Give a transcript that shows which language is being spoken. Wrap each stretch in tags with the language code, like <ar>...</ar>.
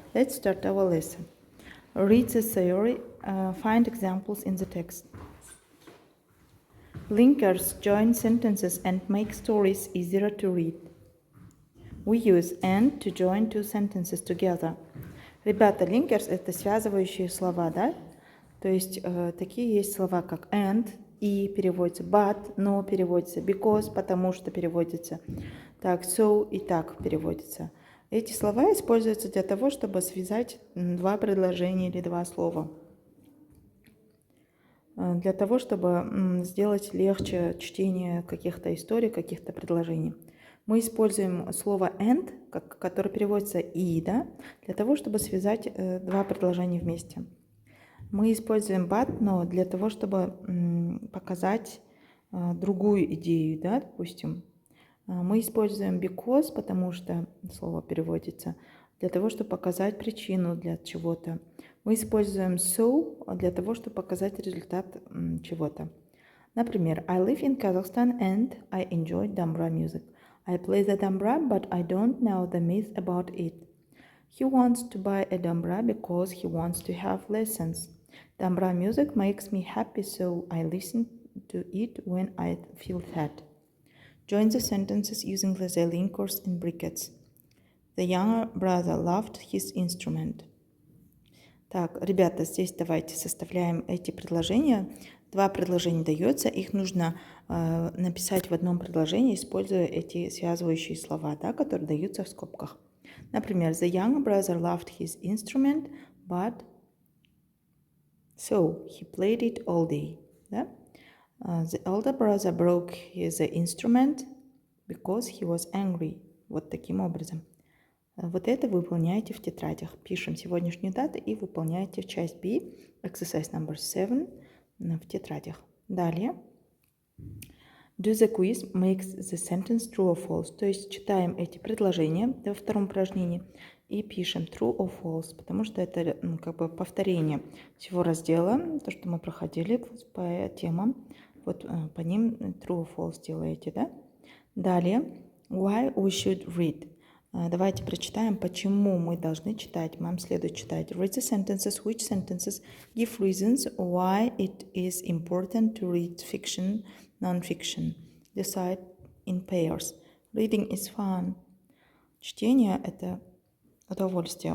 <en>Let's start our lesson. Read the theory, find examples in the text. Linkers join sentences and make stories easier to read. We use and to join two sentences together.</en> <ru>Ребята, linkers – это связывающие слова, да? То есть такие есть слова, как and, и переводится, but, но переводится, because, потому что переводится, так, so и так переводится. Эти слова используются для того, чтобы связать два предложения или два слова. Для того, чтобы сделать легче чтение каких-то историй, каких-то предложений. Мы используем слово and, которое переводится и, да, для того, чтобы связать два предложения вместе. Мы используем but, но для того, чтобы показать другую идею, да, допустим. Мы используем because, потому что слово переводится, для того, чтобы показать причину для чего-то. Мы используем so для того, чтобы показать результат чего-то.</ru> <en>Например, I live in Kazakhstan and I enjoy Dambra music. I play the Dambra, but I don't know the myth about it. He wants to buy a Dambra because he wants to have lessons. Dambra music makes me happy, so I listen to it when I feel sad. Join the sentences using the linkers in brackets. The younger brother loved his instrument.</en> <ru>Так, ребята, здесь давайте составляем эти предложения. Два предложения дается, их нужно написать в одном предложении, используя эти связывающие слова, да, которые даются в скобках.</ru> <en>Например, the younger brother loved his instrument, but so he played it all day.</en> <ru>Да?</ru> <en>The older brother broke his instrument because he was angry.</en> <ru>Вот таким образом. Вот это выполняете в тетрадях. Пишем сегодняшнюю дату и выполняете в часть B,</ru> <en>exercise number 7,</en> <ru>в тетрадях. Далее.</ru> <en>Do the quiz makes the sentence true or false.</en> <ru>То есть читаем эти предложения во втором упражнении и пишем</ru> <en>true or false,</en> <ru>потому что это как бы повторение всего раздела, то, что мы проходили по темам. Вот по ним</ru> <en>true or false</en> <ru>делаете, да? Далее.</ru> <en>Why we should read.</en> <ru>Давайте прочитаем, почему мы должны читать. Нам следует читать.</ru> <en>Read the sentences. Which sentences give reasons why it is important to read fiction, non-fiction. Decide in pairs. Reading is fun.</en> <ru>Чтение – это удовольствие.</ru>